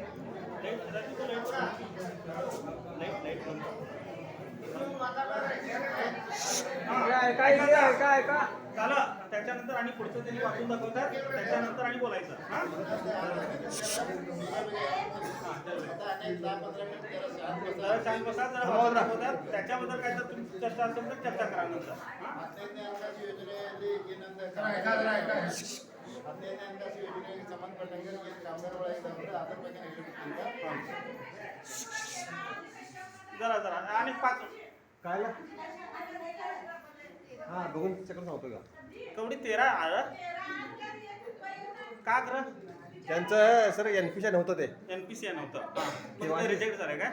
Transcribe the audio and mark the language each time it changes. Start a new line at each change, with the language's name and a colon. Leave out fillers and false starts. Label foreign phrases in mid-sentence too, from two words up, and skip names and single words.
Marathi: काय झालं त्याच्यानंतर आणि पुढचं त्यांनी वाचून दाखवतात त्याच्यानंतर आणि बोलायचं शांत बसा जरा दाखवतात त्याच्याबद्दल काय तर तुमची चर्चा असेल तर चर्चा करा नंतर
Kannada: ಯೋಜನೆಗೆ ಸಂಬಂಧಪಟ್ಟಂಗೆ ಏನು ಕಾಮಗಾರಿಗಳಾಗಿದ್ದಾವೆ ಅದ್ರ ಬಗ್ಗೆ
Marathi: जरा जरा आणि 5 काय हां बघून चक्कर सांगतो का कवडी 13 आलं का खरं त्यांचं सर NPC नव्हतं ते NPC नव्हतं रिजेक्ट झालं काय